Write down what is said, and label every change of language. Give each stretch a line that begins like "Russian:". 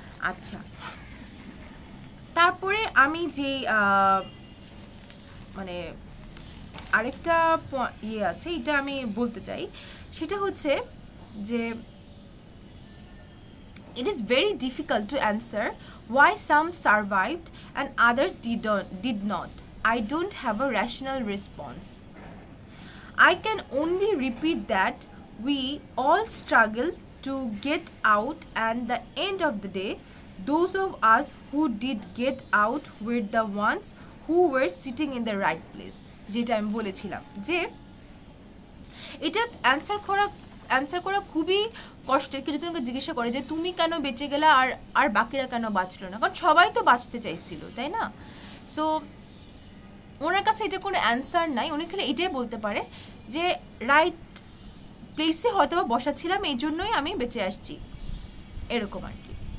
Bangla: আচ্ছা, তারপরে আমি যে মানে আরেকটা আছে, এটা আমি বলতে চাই, সেটা হচ্ছে যে
English: it is very difficult to answer why some survived and others did not. I don't have a rational response. I can only repeat that we all struggle to get out, and the end of the day those of us who did get out were the ones who were sitting in the right place.
Bangla: যেটা আমি বলেছিলাম যে এটা answer করা খুবই কষ্টের। কিছু জনকে জিজ্ঞাসা করে যে তুমি কেন বেঁচে গেলা আর বাকিরা কেন বাঁচলো না, কারণ সবাই তো বাঁচতে চাইছিল, তাই না? সো ওনার কাছে এটা কোনো অ্যান্সার নাই, উনি খালি এটাই বলতে পারে যে রাইট প্লেসে হয়তো বা বসা ছিলাম, এই জন্যই আমি বেঁচে আসছি, এরকম আর কি।